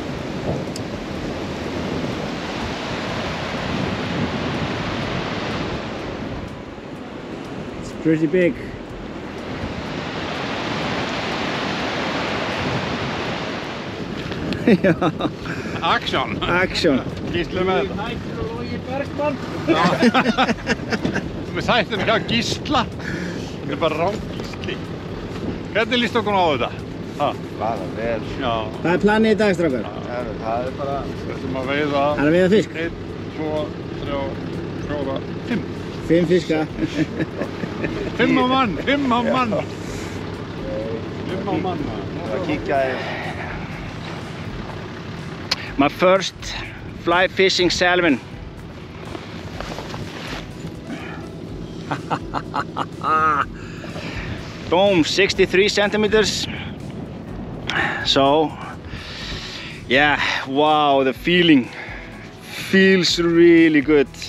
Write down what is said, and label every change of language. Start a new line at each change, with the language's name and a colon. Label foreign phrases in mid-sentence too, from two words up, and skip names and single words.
English: It's pretty big. Action! Action!
Icelandic: Gisli með þetta. Við sættum hjá Gisla. Þetta bara rám Gisli. Hvernig líst okkur á þetta? Bara vel. Já. Hvað er planið í dag, strákar? Það bara... Við ætlum að veiða... Það er að veiða fisk? 1, 2, 3, 4, 5. 5 fiska. 5 á mann! 5 á mann! 5 á mann. Það kíkja í...
English: My first fly fishing salmon. Boom, 63 centimeters. So, yeah, wow, the feeling feels really good.